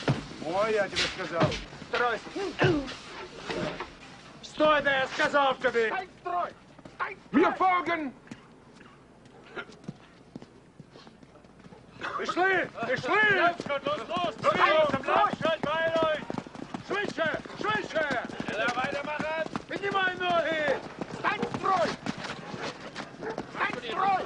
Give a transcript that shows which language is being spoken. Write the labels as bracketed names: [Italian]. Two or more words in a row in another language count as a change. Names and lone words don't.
[Russian] Ой, я тебе сказал. Строй! Стой, да я сказал тебе! Строй! [German] Wir folgen! [Ukrainian] Пішли! Пішли! Los! [German] Bleibt bei euch! Schwäche! Schwäche! Weitermachen! [Russian] Поднимай ноги! Стань в строй! Стань в строй!